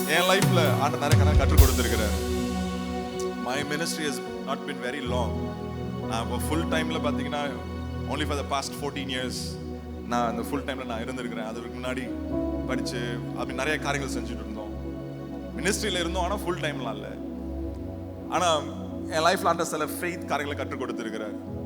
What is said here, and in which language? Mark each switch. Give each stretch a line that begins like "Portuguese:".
Tamil: லைஃப்ல ஆண்டவர் நிறைய கணக்கு கற்றுக் கொடுத்திருக்கிறார்.
English: My ministry has not been very long.
Tamil: நான் ஃபுல் டைம்ல பாத்தீங்கன்னா
English: only for the past 14 years
Tamil: நான் அந்த ஃபுல் டைம்ல நான் இருந்திருக்கிறேன். அதுக்கு முன்னாடி படிச்சு அப்படி நிறைய காரியங்கள் செஞ்சுட்டு இருந்தோம். மினிஸ்ட்ரியில இருந்தோம், ஆனா ஃபுல் டைம்லாம் இல்லை. ஆனா என் லைஃப்ல ஆண்டவர் சில ஃபெய்த் காரியங்களை கற்றுக் கொடுத்திருக்கிறார்.